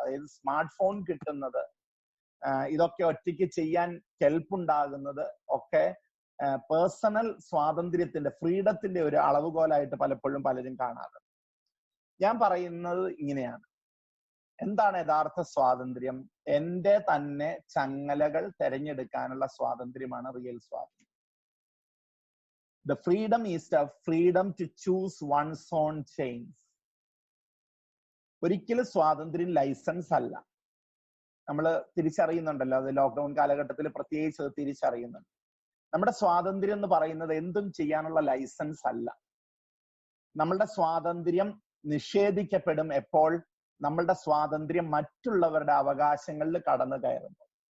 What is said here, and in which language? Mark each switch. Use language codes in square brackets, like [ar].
[ml] അതായത് smart phone കിട്ടുന്നത്, ഇതൊക്കെ ഒറ്റയ്ക്ക് ചെയ്യാൻ കെൽപ്പുണ്ടാകുന്നത് ഒക്കെ പേഴ്സണൽ സ്വാതന്ത്ര്യത്തിന്റെ, ഫ്രീഡത്തിന്റെ ഒരു അളവുകോലായിട്ട് പലപ്പോഴും പലരും കാണാറുണ്ട്. ഞാൻ പറയുന്നത് ഇങ്ങനെയാണ്, എന്താണ് യഥാർത്ഥ സ്വാതന്ത്ര്യം? എന്റെ തന്നെ ചങ്ങലകൾ തെരഞ്ഞെടുക്കാനുള്ള സ്വാതന്ത്ര്യമാണ് റിയൽ സ്വാതന്ത്ര്യം. [en] The freedom is the freedom to choose one's own chains. [ml] ഒരിക്കലും സ്വാതന്ത്ര്യം ലൈസൻസ് അല്ല. നമ്മൾ തിരിച്ചറിയുന്നുണ്ടല്ലോ, അത് ലോക്ക്ഡൌൺ കാലഘട്ടത്തിൽ പ്രത്യേകിച്ച് അത് തിരിച്ചറിയുന്നുണ്ട്. നമ്മുടെ സ്വാതന്ത്ര്യം എന്ന് പറയുന്നത് എന്തും ചെയ്യാനുള്ള ലൈസൻസ് അല്ല. നമ്മളുടെ സ്വാതന്ത്ര്യം നിഷേധിക്കപ്പെടും എപ്പോൾ നമ്മളുടെ സ്വാതന്ത്ര്യം മറ്റുള്ളവരുടെ അവകാശങ്ങളിൽ കടന്നു കയറുമ്പോൾ.